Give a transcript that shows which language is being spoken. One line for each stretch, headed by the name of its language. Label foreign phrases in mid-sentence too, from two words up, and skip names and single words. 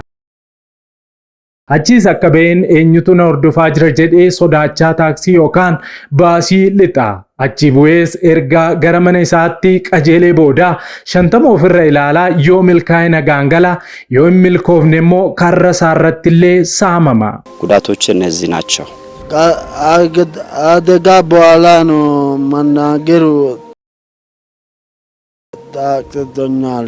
Oromo: Achiis akka baheen eenyutu na hordofaa jira jedhee sodaachaa taaksii yookaan baasii lixa. Achi bu'ees erga gara mana isaatti qajeelee booda 50 ofirra ilaalaa yoo milkaa'e nagaan gala yoo hin milkoofne immoo karra isaarratti illee saamama.
Amharic: ጉዳቶች እነዚህ ናቸው። አደጋ በኋላ ነው መናገሩ ታቅዶኛል።